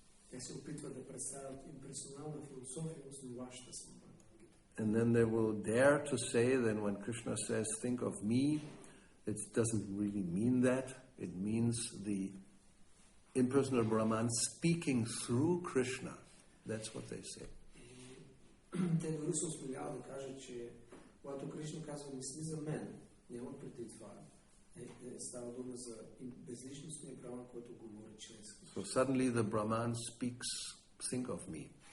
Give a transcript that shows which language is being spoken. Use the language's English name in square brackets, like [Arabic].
[Bulgarian] Те се опитват да представят имперсонална философия, основаваща се на Бхагавад Гита. [English] And then they will dare to say that when Krishna says, think of me, it doesn't really mean that. It means the impersonal Brahman speaking through Krishna. That's what they say. [Bulgarian] Те дори се осмеляват да кажат, че когато Кришна казва мисли за мен, няма преди това. Става дума за безличностния Брахман, който говори чрез. [English] So suddenly the Brahman speaks, think of me.